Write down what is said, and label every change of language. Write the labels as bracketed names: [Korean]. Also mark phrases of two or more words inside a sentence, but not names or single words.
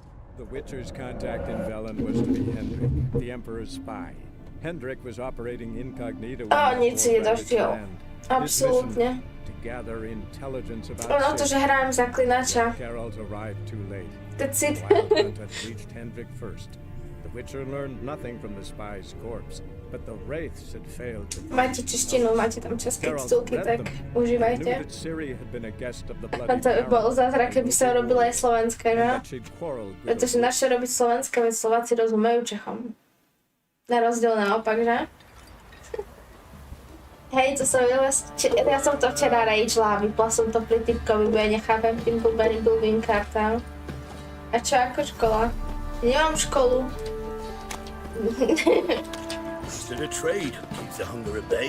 [English] The Witcher's contact in Velen was to be Hendrik, the Emperor's spy. Hendrik was operating incognito [Slovak] nic si nedoštiel. Absolútne. [English] To gather intelligence about [Slovak] Ono to, že hrám zaklinača. [English] Geralt arrived too late. That's it. Wild Hunt had reached Hendrik first. The Witcher learned nothing from the spy's corpse, but the wraiths had failed to. [Slovak] Máte češtinu, máte tam české titulky, tak užívajte. A to by bol zázrak, keby sa robila aj slovenská, že? Pretože naše robiť slovenské, veď Slováci rozumejú Čechom. Na rozdiel naopak, že? Hej, to som ja som to včera ragela, vypla som to pri typkovi, bo ja nechápem tým blbým kartám. A čo ako škola? Nemám školu. [English] Is there a trade? Keep the hunger at bay.